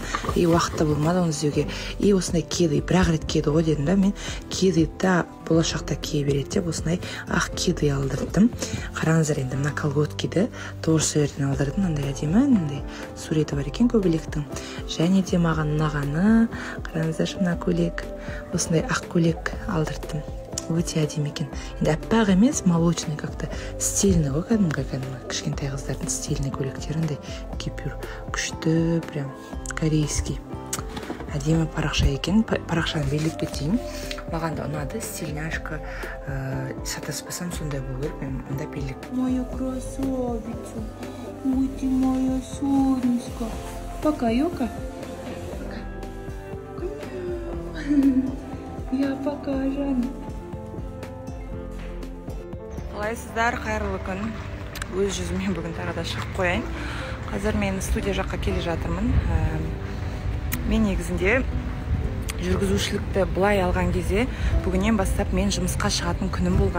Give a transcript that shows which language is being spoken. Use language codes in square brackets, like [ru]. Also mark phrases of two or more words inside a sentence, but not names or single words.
[kk] Уақытта болмады оны іздеуге. Осындай киді, бірақ рет киді ғой дедім да, мен киді да болашақта кие береді деп, осындай ақ киді алдырдым. Қараңыздар, енді мына колготкиді торсерден алдырдым, андай әдемі, андай суреті бар екен көбелектің. Және де маған ұнағаны, қараңыздаршы, мына көйлек, осындай ақ көйлек алдырдым. Өте әдемі екен. Енді аппақ емес, [ru] молочный как-то стильный [kk] ғой, кәдімгі кішкентай қыздардың стильный көйлектерінде кипюр күшті, [ru] прям корейский. [kk] Әдемі парақша екен, парақшаны белгілеп кетейін. Маған да ұнады, стильняшка, сатаспасам сондай болу керек, мен мұнда белгілеп. [ru] Моя красавица, ой ты моя солнышко. Пока, Аюка. Я пока, Жанна. [kk] Қалайсыздар, қайырлы күн. Өз жүзімен бүгін тағы да шығып қояйын. Қазір мен студия жаққа келе жатырмын. Мен негізінде жүргізушілікті былай алған кезде бүгіннен бастап мен жұмысқа шығатын күнім болған.